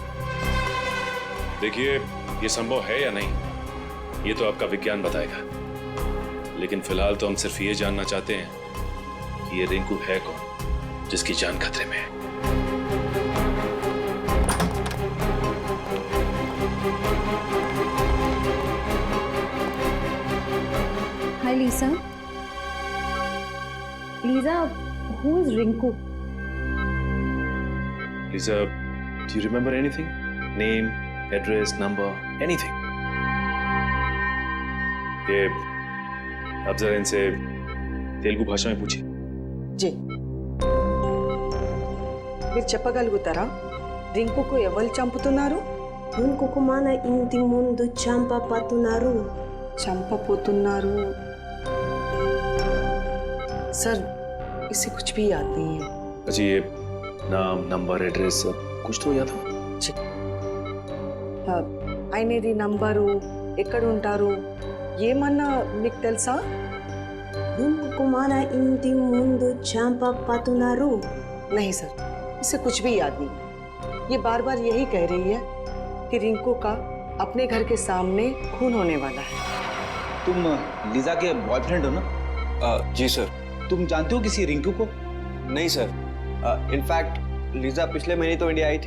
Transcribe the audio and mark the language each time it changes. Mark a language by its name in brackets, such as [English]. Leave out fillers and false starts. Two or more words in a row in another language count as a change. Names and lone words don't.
[Hindi] देखिए, ये संभव है या नहीं ये तो आपका विज्ञान बताएगा, लेकिन फिलहाल तो हम सिर्फ ये जानना चाहते हैं कि ये रिंकू है कौन जिसकी जान खतरे में है। हाय लीजा। लीजा, [English] who is Rinku? Lisa, do you remember anything? Name, address, number, anything? [Hindi] ये अब जरा इनसे तेलुगु भाषा में पूछिए। जी, [Telugu] మీరు చెప్పగలుగుతారా రింకుకు ఎవరు చంపుతున్నారు? రింకుకు మన ఇంటి ముందు చంపపోతున్నారు [Hindi] చంపపోతున్నారు। सर इसे कुछ भी याद नहीं है। अच्छा, ये नाम, [English] number, address [Hindi] कुछ तो याद हो? [Telugu] ఆయనది నంబరు, ఎక్కడ ఉంటారు, ఏమన్నా మీకు తెలుసా? రింకుకు మన ఇంటి ముందు చంపపోతున్నారు। [Hindi] नहीं सर, इसे कुछ भी याद नहीं। ये बार बार यही कह रही है कि रिंकू का अपने घर के सामने खून होने वाला है। तुम लीजा के बॉयफ्रेंड हो ना? जी सर। तुम जानते हो किसी रिंकू को? नहीं सर, इनफैक्ट लीजा पिछले महीने तो इंडिया आई थी।